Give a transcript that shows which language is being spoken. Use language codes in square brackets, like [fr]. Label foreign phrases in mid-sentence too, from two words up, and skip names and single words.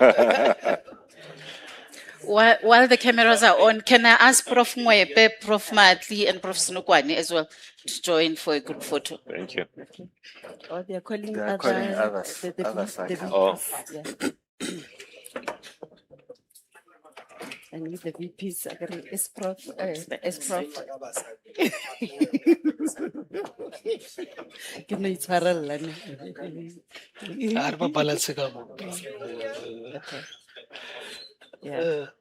[en] While the cameras are on, can I ask Prof. Mwepe, Prof. Matli, and Prof. Sinukwane as well to join for a group photo? Thank you. Oh, they are calling They are calling others. the Others are coming. Oh. yeah. And with the VPs, it's Prof. [tn] Ke no itshwarella, ne? Ah, re ba balance ka mo. [en] Okay. Yeah.